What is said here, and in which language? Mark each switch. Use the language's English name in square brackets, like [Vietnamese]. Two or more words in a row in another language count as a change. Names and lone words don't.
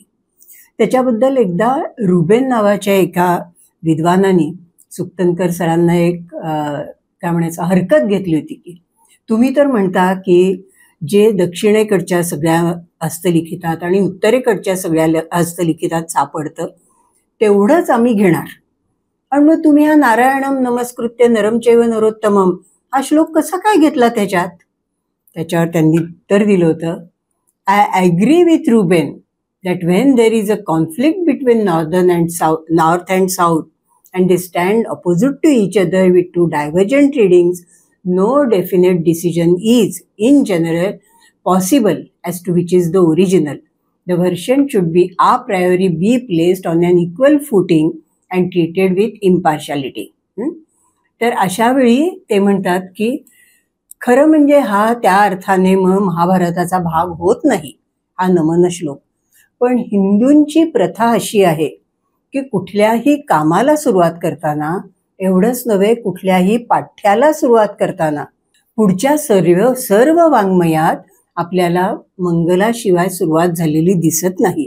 [Marathi] त्याच्याबद्दल एकदा रुबेन नावाच्या एका विद्वानाने सुक्तनकर सरांना एक काय म्हणायचं हरकत घेतली होती की तुम्ही तर म्हणता की जे दक्षिणेकडच्या सगळ्या हस्तलिखितात आणि उत्तरेकडच्या सगळ्या हस्तलिखितात सापडतं तेवढंच आम्ही घेणार, आणि मग तुम्ही हा [Sanskrit] नारायणम नमस्कृत्य नरम चैव नरोत्तमम [Marathi] हा श्लोक कसा काय घेतला त्याच्यात. त्याच्यावर त्यांनी उत्तर दिलं होतं, [English] I agree with Ruben that when there is a conflict between north and south and they stand opposite to each other with two divergent readings, no definite decision is in general possible as to which is the original. The version should be a priori be placed on an equal footing and treated with impartiality. [Marathi] तर अशा वेळी ते म्हणतात की खरं म्हणजे हा त्या अर्थाने मग महाभारताचा भाग होत नाही हा नमन श्लोक. पण हिंदूंची प्रथा अशी आहे की कुठल्याही कामाला सुरुवात करताना, एवढंच नव्हे कुठल्याही पाठ्याला सुरुवात करताना पुढच्या सर्व वाङ्मयात आपल्याला मंगलाशिवाय सुरुवात झालेली दिसत नाही.